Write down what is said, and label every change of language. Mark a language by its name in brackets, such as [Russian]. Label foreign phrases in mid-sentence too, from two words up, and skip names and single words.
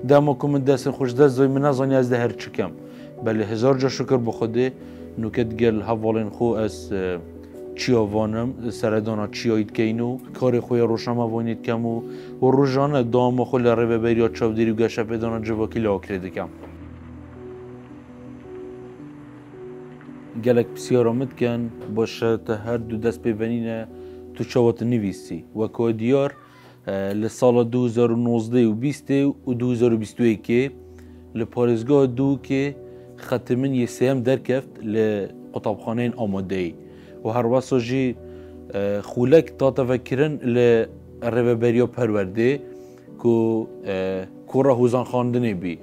[Kurdish] دامۆکو من دەستن خوش دەست زۆی من نازانی ئەس دە هەر چکەم بەلێ هزار جا شکر بۆ خودێ نوکت گەل هەواڵێن خۆ ئەس چیاوانم سەردانا چیاییت کەین و کارێ خۆی ڕۆژنامەوانیت کەم و ڕۆژانە دامە خۆ لە ڕێبەبەریا چاودێری و گەشە پێدانا جوواکی لە ئاکرێ دەکەم. gelek pisyara min dikin baş te her du dest pêvenîne tu çawa te nivîsî weko diyar li sala 2019 û 20 û 2022 li parêzgeha Dûkê xetimin yê sêyem derkeft li qutabxaneyên Amadeyê û her wesa jî xûlek tate vekirin li Rêveberiya Perwerdê ku kora hûzan xandinê bî.